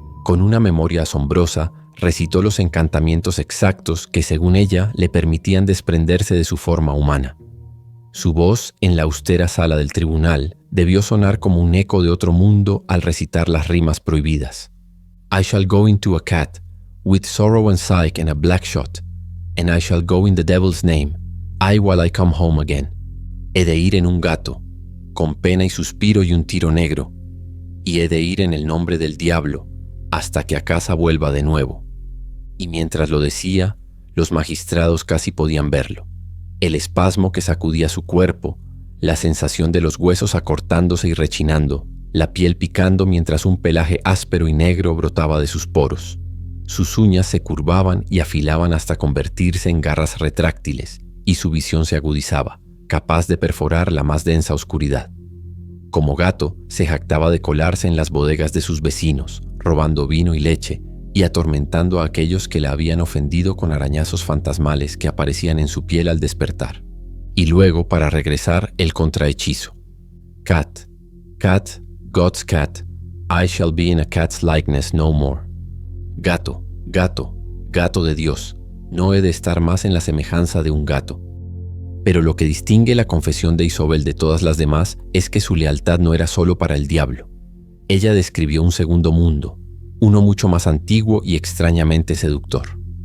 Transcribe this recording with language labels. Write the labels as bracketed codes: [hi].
[es] Con una memoria asombrosa, recitó los encantamientos exactos que, según ella, le permitían desprenderse de su forma humana. Su voz, en la austera sala del tribunal, debió sonar como un eco de otro mundo al recitar las rimas prohibidas. [en] I shall go into a cat, with sorrow and sight and a black shot, and I shall go in the devil's name, I while I come home again. [es] He de ir en un gato, con pena y suspiro y un tiro negro, y he de ir en el nombre del diablo, hasta que a casa vuelva de nuevo. Y mientras lo decía, los magistrados casi podían verlo. El espasmo que sacudía su cuerpo, la sensación de los huesos acortándose y rechinando, la piel picando mientras un pelaje áspero y negro brotaba de sus poros. Sus uñas se curvaban y afilaban hasta convertirse en garras retráctiles, y su visión se agudizaba, capaz de perforar la más densa oscuridad. Como gato, se jactaba de colarse en las bodegas de sus vecinos, robando vino y leche, y atormentando a aquellos que la habían ofendido con arañazos fantasmales que aparecían en su piel al despertar. Y luego, para regresar, el contrahechizo. [en] Cat, cat, God's cat, I shall be in a cat's likeness no more. [es] Gato, gato, gato de Dios, no he de estar más en la semejanza de un gato. Pero lo que distingue la confesión de Isobel de todas las demás es que su lealtad no era solo para el diablo. Ella describió un segundo mundo, uno mucho más antiguo y extrañamente seductor.